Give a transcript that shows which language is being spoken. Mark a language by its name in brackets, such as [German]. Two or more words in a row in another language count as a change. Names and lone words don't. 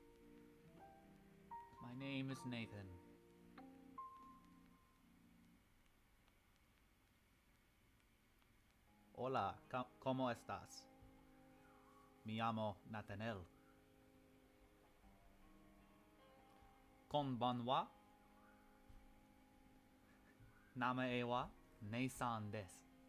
[English] My name is Nathan. [Spanish] Hola, ¿cómo estás? Me llamo Nathaniel. [Japanese] Konbanwa. Namae wa Neisan desu.